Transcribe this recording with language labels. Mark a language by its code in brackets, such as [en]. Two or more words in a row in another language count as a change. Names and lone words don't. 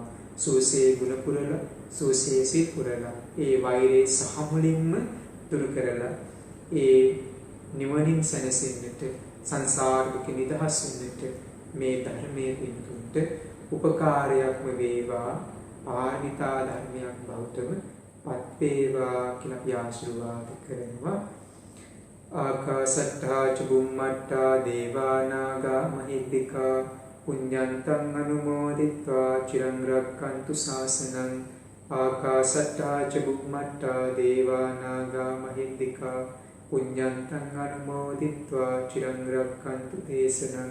[si] සුවසේ ගුණ පුරලා සුවසේ සිත් පුරලා ඒ වෛරයේ සහමුලින්ම දුරු කරලා ඒ නිවනින් සැනසෙන්නට සංසාරික නිදහස් වෙන්නට මේ ධර්මයේ පින්තුන්ට උපකාරයක්ම වේවා. ආනිතා ධර්මයක් බෞද්ධව පත් වේවා කියලා අපි ආශිර්වාද කරනවා. [pi] ආකාසට්ඨා ච බුම්මට්ඨා දේවා නාග මහිද්దికා පුඤ්ඤන්තං අනුමෝදිත්වා චිරං රක්ඛන්තු ශාසනං. ආකාසට්ඨා ච බුම්මට්ඨා දේවා නාග මහිද්దికා පුඤ්ඤන්තං අනුමෝදිත්වා චිරං රක්ඛන්තු දේශනං.